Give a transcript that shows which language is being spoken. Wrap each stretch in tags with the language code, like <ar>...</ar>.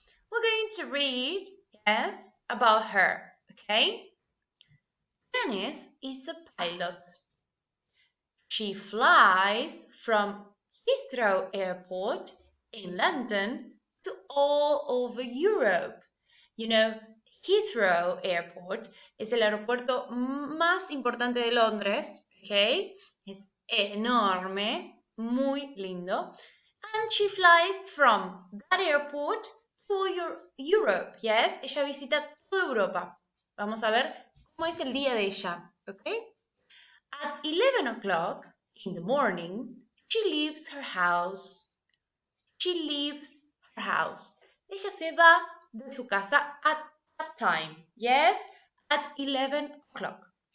<en>We're going to read, yes, about her. Okay? Janice is a pilot. She flies from Heathrow Airport in London to all over Europe.</en> <es>You know, Heathrow Airport es el aeropuerto más importante de Londres, okay? Es enorme, muy lindo.</es> <en>And she flies from that airport to Europe, yes?</en> <es>Ella visita toda Europa. Vamos a ver cómo es el día de ella, okay?</es> <en>At 11 o'clock in the morning, she leaves her house. She leaves her house.</en> <es>Ella se va de su casa</es> <en>at that time. Yes, at 11 o'clock.</en>